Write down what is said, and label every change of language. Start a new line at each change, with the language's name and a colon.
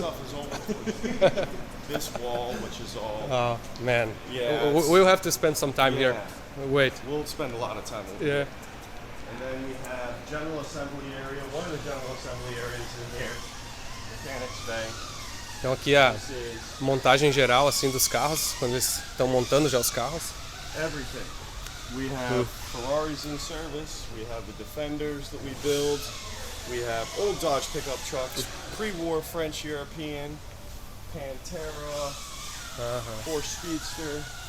English: stuff is over this wall, which is all. Oh man. Yeah, We'll have to spend some time here. Wait. We'll spend a lot of time over Yeah. here. And then we have general assembly area. One of the general assembly areas in here, mechanics bay.
Portuguese: Então aqui a
English: This is
Portuguese: montagem geral assim dos carros, quando eles estão montando já os carros.
English: everything. We have Ferraris in service. We have the Defenders that we build. We have old Dodge pickup trucks, pre-war French European, Pantera, Porsche Speedster.